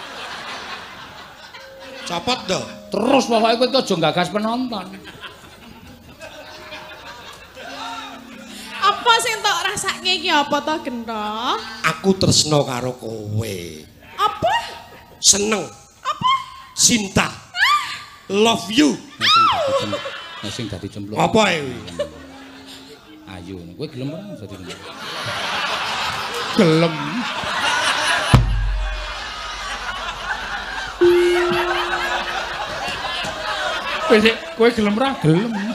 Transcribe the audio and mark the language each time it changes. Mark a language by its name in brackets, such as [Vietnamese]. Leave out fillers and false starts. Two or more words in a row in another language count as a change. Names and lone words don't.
[Javanese] Copot to. Terus pokoke kowe aja gagas penonton. Apa sing tok rasake iki apa to Gento? Aku tresno karo kowe. Apa? Seneng. Apa? [English] Cinta. Love you. [Javanese] Sing dadi cempluk. Apa e kuwi? Ayo, kowe gelem ora dadi cempluk? Gelem. Kowe gelem ora? Gelem.